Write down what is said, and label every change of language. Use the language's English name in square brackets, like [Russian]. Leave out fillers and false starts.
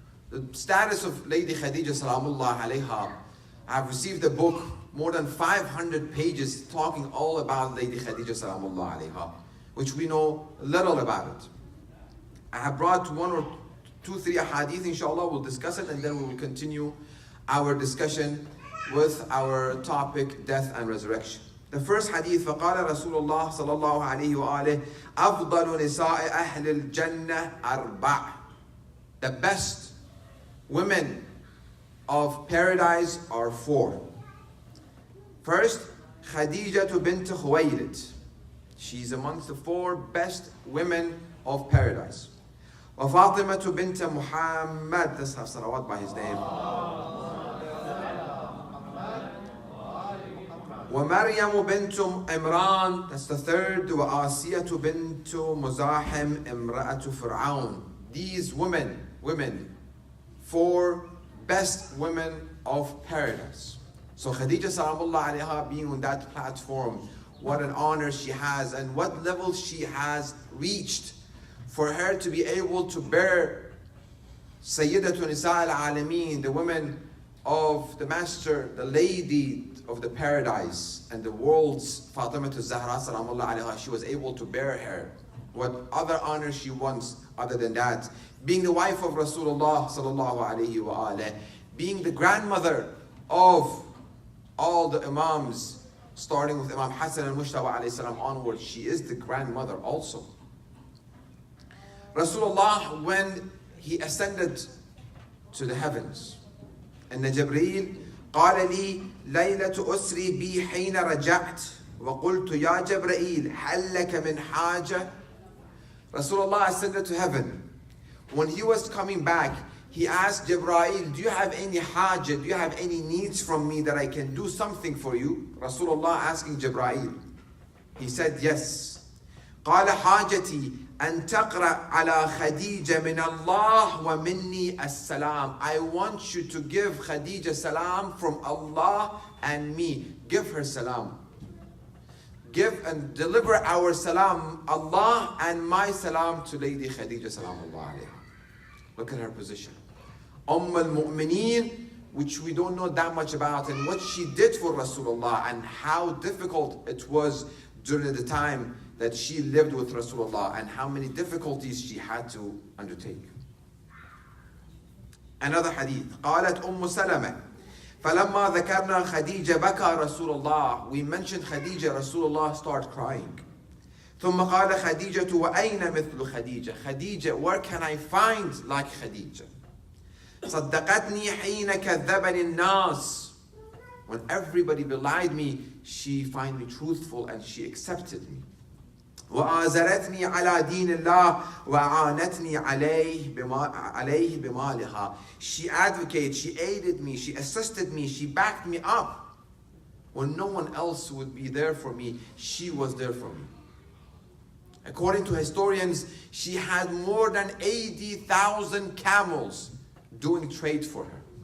[English] The status of Lady Khadija Salamullah alayha, I have received a book, more than 500 pages, talking all about Lady Khadija Salamullah alayha, which we know little about it. I have brought one or two, three hadith, inshallah, we'll discuss it, and then we will continue our discussion with our topic, death and resurrection. The first hadith, [Arabic] فقال رسول الله صلى الله عليه وآله أفضل نساء أهل الجنة أربع. [English] The best women of paradise are four. First, Khadija bint Khuwaylid. She's amongst the four best women of paradise. [Arabic] وفاطمة بنت محمد. [English] Let's have salawat by his name. [Arabic] ومريم بنت عمران. [English] That's the third. [Arabic] وآسية بنت مزاحم امرأة فرعون. [English] These women, four best women of paradise. So Khadija Salamullah alayha being on that platform, what an honor she has and what level she has reached for her to be able to bear Sayyidatu Nisa al-Alameen, the women of the Master, the lady of the paradise and the world's Fatimah Zahra Salamullah alayha. She was able to bear her. What other honor she wants other than that? Being the wife of Rasulullah sallallahu alayhi wa alayhi, being the grandmother of all the Imams, starting with Imam Hassan al-Mushtaba alayhi salam onward, she is the grandmother also. Rasulullah, when he ascended to the heavens, and Jibreel [Arabic] قال لي ليلة أسري بي حين رجعت وقلت يا جبرائيل هل لك من حاجة. [English] Rasulullah ascended to heaven. When he was coming back, he asked Jibreel, do you have any hajat, do you have any needs from me that I can do something for you? Rasulullah asking Jibreel. He said, yes. [Arabic] قال حاجتي أن تقرأ على خديجة من الله ومني السلام. [English] I want you to give Khadija salam from Allah and me. Give her salam. Give and deliver our salam, Allah and my salam, to Lady Khadija Salamullah alayha. Look at her position. Al-Mu'mineen, which we don't know that much about, and what she did for Rasulullah and how difficult it was during the time that she lived with Rasulullah and how many difficulties she had to undertake. Another hadith. [Arabic] قالت سلمة فلما ذكرنا خديجة بكى رسول الله. [English] We mentioned Khadija, Rasulullah started crying. [Arabic] ثم قال خديجة وأين مثل خديجة. [English] Khadija, where can I find like Khadija? [Arabic] صدقتني حين كذبني الناس. [English] When everybody belied me, she found me truthful and she accepted me. [Arabic] وآزرتني على دين الله وأعانتني عليه بمالها. [English] She advocated, she aided me, she assisted me, she backed me up. When no one else would be there for me, she was there for me. According to historians, she had more than 80,000 camels doing trade for her.